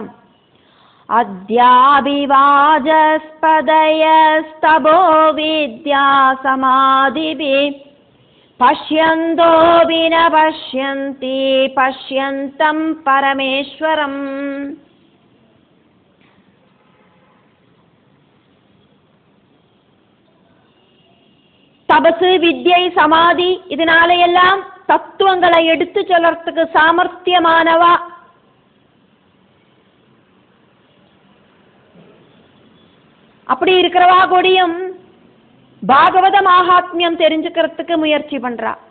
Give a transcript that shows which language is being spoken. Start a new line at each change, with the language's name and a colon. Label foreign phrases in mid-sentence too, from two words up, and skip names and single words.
Sanskrit: अद्याभि वाचस्पतयस्तपो विद्या समाधिभिः पश्यन्तोपि न पश्यन्ति पश्यन्तं परमेश्वरं.
Tamil: தபசு வித்யை சமாதி இதனாலையெல்லாம் தத்துவங்களை எடுத்து சொல்றதுக்கு சாமர்த்தியமானவா. அப்படி இருக்கிறவா கூடியும் பாகவத மகாத்மியம் தெரிஞ்சுக்கிறதுக்கு முயற்சி பண்றா.